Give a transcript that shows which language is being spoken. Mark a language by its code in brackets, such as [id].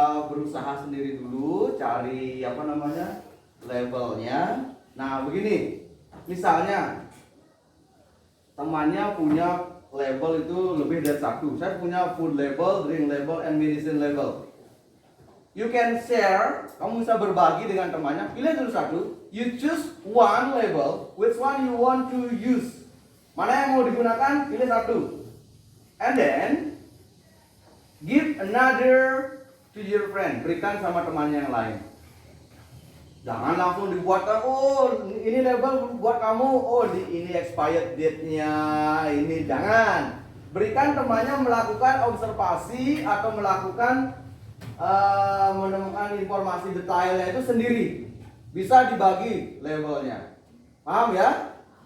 [id] Berusaha sendiri dulu cari apa namanya? Labelnya. Nah, begini. Misalnya temannya punya label itu lebih dari satu. Saya punya [en] food label, drink label, and medicine label. You can share, [id] kamu bisa berbagi dengan temannya. Pilih dulu satu. [en] You choose one label, which one you want to use. [id] Mana yang mau digunakan? Pilih satu. [en] And then give another to your friend. [id] Berikan sama temannya yang lain. Jangan langsung dibuatkan. Oh, ini label buat kamu. Oh, ini expired date-nya. Ini jangan. Berikan temannya melakukan observasi atau melakukan menemukan informasi detailnya itu sendiri. Bisa dibagi labelnya. Paham ya?